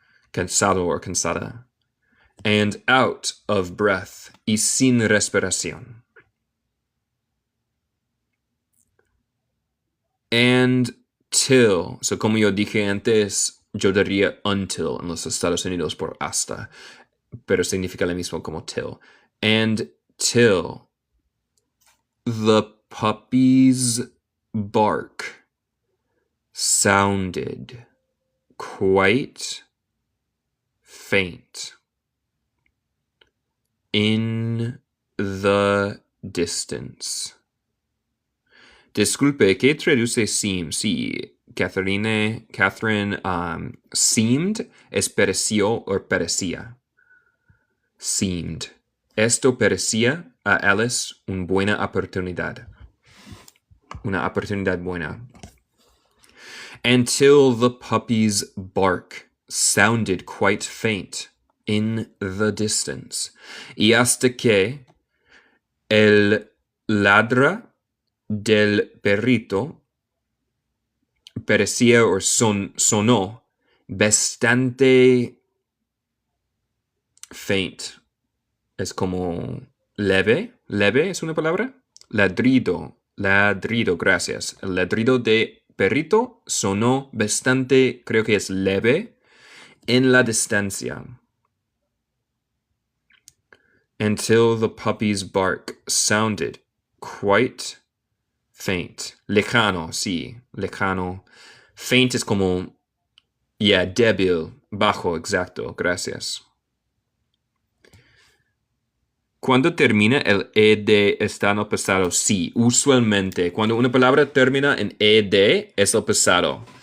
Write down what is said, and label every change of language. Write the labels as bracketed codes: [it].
[es] Cansado o cansada. [en] And out of breath. [es] Y sin respiración. [en] And till. [es] So como yo dije antes, yo diría until en los Estados Unidos por hasta. Pero significa lo mismo como till. [en] And till the puppy's bark sounded quite faint in the distance. [es] Disculpe, ¿qué traduce seem? Sí, Catherine, seemed es pareció o parecía. Seemed. Esto parecía a Alice una buena oportunidad. Una oportunidad buena. [en] Until the puppy's bark sounded quite faint in the distance. [es] Y hasta que el ladra del perrito parecía o sonó bastante faint. Es como leve. ¿Leve es una palabra? Ladrido, gracias. El ladrido de perrito sonó bastante, creo que es leve, en la distancia. [en] Until the puppy's bark sounded quite faint. [es] Lejano, sí, lejano. Faint es como, débil, bajo, exacto, gracias. ¿Cuándo termina el ed está en el pasado? Sí, usualmente. Cuando una palabra termina en ed es el pasado.